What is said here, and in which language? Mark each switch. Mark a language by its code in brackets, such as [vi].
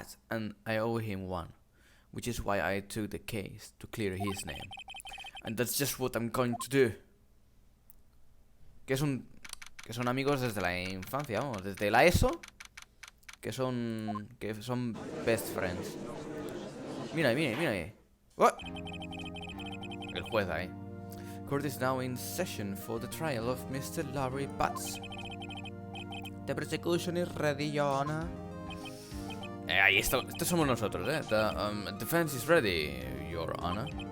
[en] And I owe him one, which is why I took the case to clear his name. And that's just what I'm going to do. [es] Que son amigos desde la infancia, vamos, desde la ESO, que son [en] best friends. [es] Mira. What? El juez ahí. [en] Court is now in session for the trial of Mr. Larry Butts. The prosecution is ready, Your Honor. [es] Ahí está, estos somos nosotros, [en] The defense is ready, Your Honor.